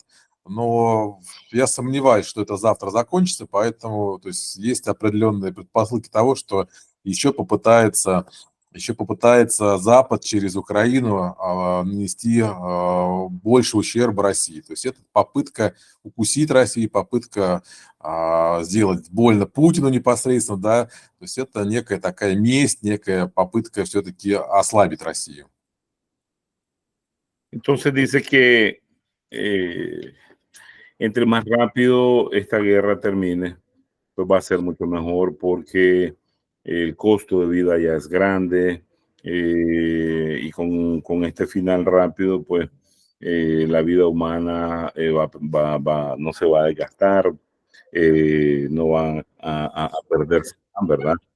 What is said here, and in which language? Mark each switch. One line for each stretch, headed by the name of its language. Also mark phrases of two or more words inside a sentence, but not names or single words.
Russian: Но я сомневаюсь, что это завтра закончится, поэтому, то есть, есть определенные предпосылки того, что еще попытается Запад через Украину нанести больше ущерба России. То есть это попытка укусить Россию, попытка сделать больно Путину непосредственно, да. То есть это некая такая месть, некая попытка все-таки ослабить Россию.
Spanish: Entonces dice que entre más rápido esta guerra termine, pues va a ser mucho mejor porque el costo de vida ya es grande y con este final rápido, pues la vida humana no se va a desgastar, no van a perderse, ¿verdad?